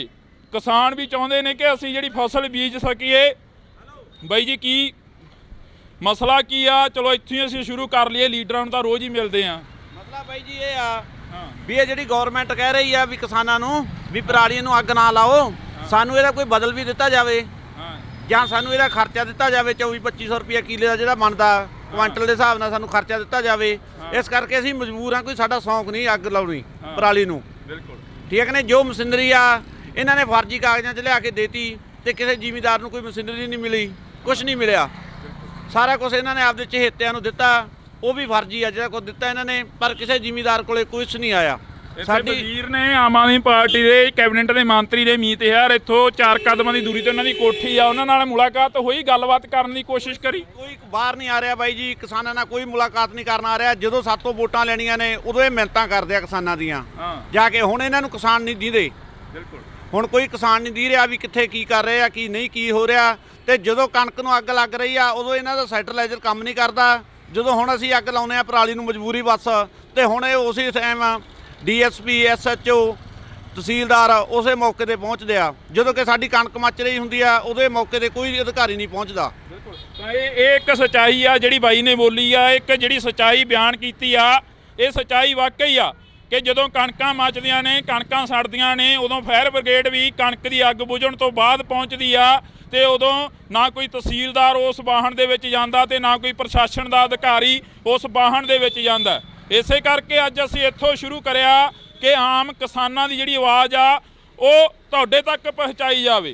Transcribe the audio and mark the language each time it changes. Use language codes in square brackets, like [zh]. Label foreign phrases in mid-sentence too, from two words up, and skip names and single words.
[pa] ਕਿਸਾਨ ਭੀ ਚਾਹੁੰਦੇ ਨੇ ਕਿ ਅਸੀਂ ਜਿਹੜੀ ਫਸਲ ਬੀਜ ਸਕੀਏ। ਬਾਈ ਜੀ ਕੀ ਮਸਲਾ ਕੀ ਆ? ਚਲੋ ਇੱਥੋਂ ਅਸੀਂ ਸ਼ੁਰੂ ਕਰ ਲਈਏ, ਲੀਡਰਾਂ ਨੂੰ ਤਾਂ [hi] रोज़ ही मिलते हैं। [pa] ਮਤਲਬ ਬਾਈ ਜੀ ਏ ਆ ਭੀ ਏ ਜਿਹੜੀ ਗੌਰਮੈਂਟ ਕਹਿ ਰਹੀ ਹੈ ਭੀ ਕਿਸਾਨਾਂ ਨੂੰ ਭੀ ਪਰਾਲੀ ਨੂੰ ਅੱਗ ਨਾ ਲਾਓ, ਸਾਨੂੰ ਇਹਦਾ ਕੋਈ ਬਦਲ ਭੀ ਦਿੱਤਾ ਜਾਏ ਜਾਂ ਸਾਨੂੰ ਇਹਦਾ ਖਰਚਾ ਦਿੱਤਾ ਜਾਵੇ। 24-2500 ਰੁਪਏ ਕਿੱਲੇ ਦਾ ਜਿਹੜਾ ਬਣਦਾ ਕੁਆਂਟਲ ਦੇ ਹਿਸਾਬ ਨਾਲ ਸਾਨੂੰ ਖਰਚਾ ਦਿੱਤਾ ਜਾਵੇ। ਇਸ ਕਰਕੇ ਅਸੀਂ ਮਜਬੂਰ ਹਾਂ, ਕੋਈ ਸਾਡਾ ਸ਼ੌਂਕ ਨਹੀਂ ਅੱਗ ਲਾਉਣੀ ਪਰਾਲੀ ਨੂੰ। ਬਿਲਕੁਲ ਠੀਕ ਨੇ। ਜੋ ਮਸ਼ੀਨਰੀ ਆ ਇਹਨਾਂ ਨੇ ਫਰਜ਼ੀ ਕਾਗਜ਼ਾਂ 'ਚ ਲਿਆ ਕੇ ਦੇਤੀ ਤੇ ਕਿਸੇ ਜ਼ਿਮੀਂਦਾਰ ਨੂੰ ਕੋਈ ਮਸ਼ੀਨਰੀ ਨਹੀਂ ਮਿਲੀ, ਕੁਝ ਨਹੀਂ ਮਿਲਿਆ। ਸਾਰਾ ਕੁਝ ਇਹਨਾਂ ਨੇ ਆਪਦੇ ਚਹੇਤਿਆਂ ਨੂੰ ਦਿੱਤਾ, ਉਹ ਵੀ ਫਰਜ਼ੀ ਆ ਜਿਹੜਾ ਕੁਝ ਦਿੱਤਾ ਇਹਨਾਂ ਨੇ, ਪਰ ਕਿਸੇ ਜ਼ਿਮੀਂਦਾਰ ਕੋਲੇ ਕੁਝ ਨਹੀਂ ਆਇਆ। ਸਾਡੀ ਵਜ਼ੀਰ ਨੇ ਆਮ ਆਦਮੀ ਪਾਰਟੀ [hi] के कैबिनेट के मंत्री ने [pa] ਮੀਤ ਯਾਰ ਇੱਥੋਂ 4 ਕਦਮ ਕੀ ਦੂਰੀ ਤੇ ਉਨ੍ਹਾਂ ਦੀ ਕੋਠੀ ਆ, ਉਨ੍ਹਾਂ ਨਾਲ ਮੁਲਾਕਾਤ ਹੋਈ, ਗੱਲਬਾਤ ਕਰਨੇ ਕੀ ਕੋਸ਼ਿਸ਼ ਕਰੀ। ਕੋਈ ਬਾਹਰ ਨਹੀਂ ਆ ਰਿਹਾ ਬਾਈ ਜੀ, ਕਿਸਾਨਾਂ ਨਾਲ ਕੋਈ ਮੁਲਾਕਾਤ ਨਹੀਂ ਕਰਨਾ ਆ ਰਿਹਾ। ਜਦੋਂ ਸਾਤੋਂ ਵੋਟਾਂ ਲੈਣੀਆਂ ਨੇ ਉਦੋਂ ਏ ਮਿੰਨਤਾਂ ਕਰਦੇ ਆ ਕਿਸਾਨਾਂ ਦੀਆਂ ਜਾਕੇ। ਹੁਣ ਇਨ੍ਹਾਂ ਨੂੰ ਕਿਸਾਨ ਨਹੀਂ ਦੀਂਦੇ, ਬਿਲਕੁਲ ਹੁਣ ਕੋਈ ਕਿਸਾਨ ਨਹੀਂ ਦੀ ਰਿਹਾ ਭੀ ਕਿੱਥੇ ਕੀ ਕਰ ਰਹੇ ਆ ਕੀ ਨਹੀਂ ਕੀ ਹੋ ਰਿਹਾ। ਤੇ ਜਦੋਂ ਕਣਕ ਨੂੰ ਅੱਗ ਲੱਗ ਰਹੀ ਆ ਉਦੋਂ ਇਨ੍ਹਾਂ ਦਾ ਸੈਟਲਾਇਜ਼ਰ ਕਾਮ ਨਹੀਂ ਕਰਦਾ। ਜਦੋਂ ਹੁਣ ਅਸੀਂ ਅੱਗ ਲਾਉਣੇ ਆ ਪਰਾਲੀ ਨੂੰ ਮਜਬੂਰੀ ਬਸ, ਤੇ ਹੁਣ ਇਹ ਉਸੀ ਟਾਈਮ DSP SHO ਤਹਿਸੀਲਦਾਰ [hi] उस मौके पर पहुँचते [pa] आ। ਜੋ ਕਿ ਸਾਡੀ ਕਣਕ ਮੱਚ ਰਹੀ ਹੋਂਦੀ ਆ ਉਹਦੇ ਮੌਕੇ ਪਰ [hi] कोई अधिकारी नहीं पहुँचता। [pa] ਇੱਕ ਸੱਚਾਈ ਆ ਜਿਹੜੀ ਬਾਈ ਨੇ ਬੋਲੀ ਆ, ਇੱਕ ਜਿਹੜੀ ਸੱਚਾਈ ਬਯਾਨ ਕੀ ਆ, ਏ ਸੱਚਾਈ ਵਾਕਈ ਆ ਕਿ ਜਦੋਂ ਕਣਕਾਂ ਮੱਚਦੀਆਂ ਨੇ, ਕਣਕਾਂ ਸੜਦੀਆਂ ਨੇ, ਉਦੋਂ ਫਾਇਰ ਬ੍ਰਿਗੇਡ ਭੀ ਕਣਕ ਕੀ ਅੱਗ ਬੁਝਣ ਤੋਂ ਬਾਅਦ ਪਹੁੰਚਦੀ ਆ ਤੇ ਉਦੋਂ ਨਾ ਕੋਈ ਤਹਿਸੀਲਦਾਰ ਉਸ ਵਾਹਨ ਦੇ ਵਿੱਚ ਜਾਂਦਾ ਤੇ ਨਾ ਕੋਈ ਪ੍ਰਸ਼ਾਸਨ ਕਾ ਅਧਿਕਾਰੀ ਉਸ ਵਾਹਨ ਦੇ ਵਿੱਚ ਜਾਂਦਾ। ਇਸੇ ਕਰਕੇ ਅੱਜ ਅਸੀਂ ਇੱਥੋਂ ਸ਼ੁਰੂ ਕਰਿਆ ਕਿ ਆਮ ਕਿਸਾਨਾਂ ਦੀ ਜਿਹੜੀ ਆਵਾਜ਼ ਆ ਉਹ ਤੁਹਾਡੇ ਤੱਕ ਪਹੁੰਚਾਈ ਜਾਵੇ।